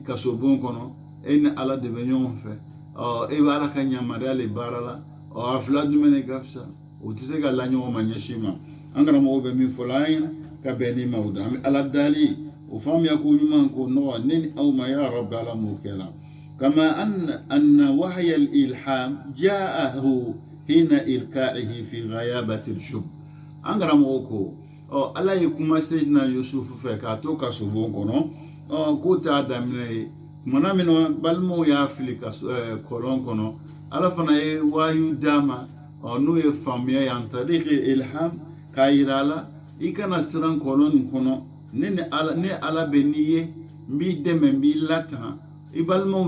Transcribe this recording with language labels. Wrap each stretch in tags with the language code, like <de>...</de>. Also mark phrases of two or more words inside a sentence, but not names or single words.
<bm>kasobon kɔnɔ e ni ala de bɛ ɲɔgɔn fɛ e bɛ ala ka yamaruya le baara la a fila jumɛn de ka fisa o tɛ se ka la ɲɔgɔn ma ɲɛsin ma an karamɔgɔw bɛ min fɔ la an ɲɛna ka bɛn ni ma o da an bɛ ala dali o faamuya ko ɲuman ko nɔgɔ ne ni aw ma ya rabbi ala m'o kɛ la</bm> <ar>كما أن وحي الإلهام جاءه حين إلقائه في غيابة الجب</ar> <bm>an karamɔgɔw ko ala ye kuma Seydina Yusufu fɛ k'a to kaso bon kɔnɔ k'o t'a daminɛ ye kumana min na balimaw y'a fili kɔlɔn kɔnɔ ala fana ye wayu d'a ma n'o ye faamuya ye</bm> <ar>عن طريق إلهام</ar> <bm>k'a yira a la i kana siran kɔlɔn nin kɔnɔ ne ala bɛ n'i ye n b'i dɛmɛ n b'i latanga i balimaw</bm>